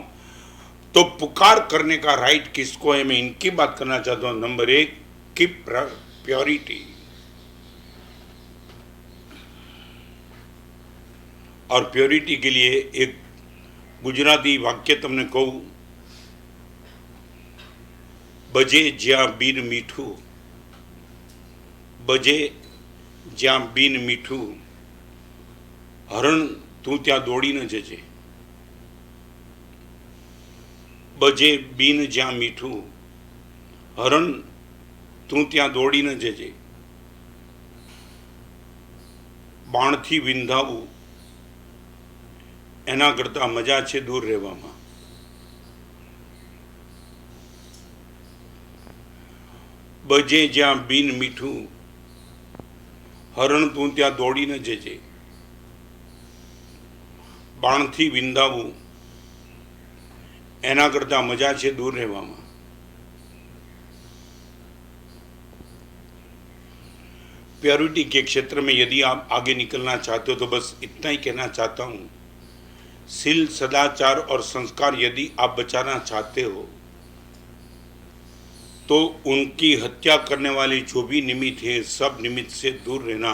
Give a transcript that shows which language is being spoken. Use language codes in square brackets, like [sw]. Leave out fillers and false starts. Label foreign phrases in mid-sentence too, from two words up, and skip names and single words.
[hi] तो पुकार करने का राइट किसको है, मैं इनकी बात करना चाहता हूं। नंबर 1 की प्योरिटी। और प्योरिटी के लिए एक गुजराती वाक्य तुमने कहूं, [gu] બજે જ્યાં બીન મીઠું, બજે જ્યાં બીન મીઠું, હરણ તું ત્યાં દોડી ન જજે। બજે બીન જ્યાં મીઠું, હરણ તું ત્યાં દોડી ન જજે। બાણથી વિંધાવું એના કરતા મજા છે દૂર રહેવામાં। બજે જ્યાં બીન મીઠું, હરણ તું ત્યાં દોડી ન જજે। બાણથી વિંધાવું એના કરતા મજા છે દૂર રહેવામાં। [hi] प्योरिटी के क्षेत्र में यदि आप आगे निकलना चाहते हो तो बस इतना ही कहना चाहता हूं, शील, सदाचार और संस्कार यदि आप बचाना चाहते हो तो उनकी हत्या करने वाले जो भी निमित्त है, सब निमित्त से दूर रहना।